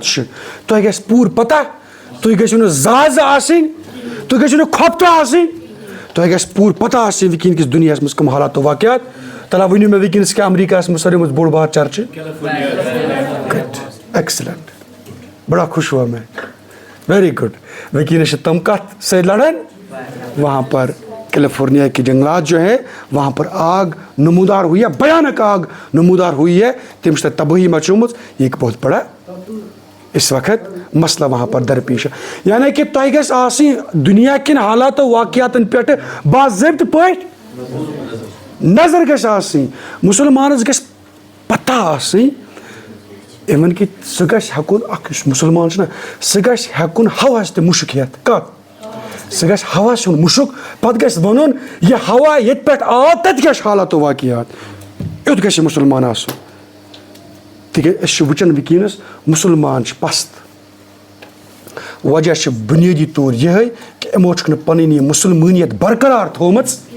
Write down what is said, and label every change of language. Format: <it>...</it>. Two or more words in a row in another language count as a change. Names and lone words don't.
<ks>तुह गस पूर पता, तुह गो जाज आसिन, तुह गो खोफ्त आसिन, تۄہہِ گژھِ پوٗرٕ پتہ آسٕنۍ وٕنکیٚن کِس دُنیاہَس منٛز کٕم حالات واقعات تلا ؤنِو مےٚ وٕنکیٚنَس کیٛاہ امریکاہَس منٛز ساروی منٛز بوٚڑ بار چرچہِ ایکسلنٹ</ks> <ur>بڑا خوش ہوا میں</ur> <en>very good</en> <ks>وٕنکیٚنَس چھِ تِم کَتھ سۭتۍ لڑان</ks> <ur>وہاں پر کیلیفورنیا کے جنگلات جو ہیں وہاں پر آگ نمودار ہوئی ہے بھیانک آگ نمودار ہوئی ہے تم سے تباہی مچومت یہ ایک بہت بڑا اس وقت مسئلہ وہاں پر درپیش ہے یعنی کہ</ur> <ks>تۄہہِ گژھِ آسٕنۍ دنیا کٮ۪ن حالات و واقعاتن پٮ۪ٹھ باضٲبطہٕ پٲٹھۍ نظر گژھِ آسٕنۍ مُسلمانس گژھِ پتہ آسٕنۍ اِوٕن کہ سُہ گژھِ ہٮ۪کُن اکھ یُس مُسلمان چھُنہ سُہ گژھِ ہٮ۪کُن ہواہس تہِ مُشُک ہٮ۪تھ کتھ سُہ گژھِ ہواہس ہُنٛد مُشُک پتہٕ گژھِ وَنُن یہِ ہوا ییٚتہِ پٮ۪ٹھ آو تتہِ کیٛاہ چھُ حالات و واقعات یُتھ گژھِ مُسلمان آسُن تِکیٛازِ أسۍ چھِ وٕچھان وٕنکیٚنس مُسلمان چھِ پست وجہ چھِ بُنیٲدی طور یِہے کہِ یِمو چھُکھ نہٕ پنٕنۍ یہِ مُسلمٲنیت برقرار تھومٕژ</ks>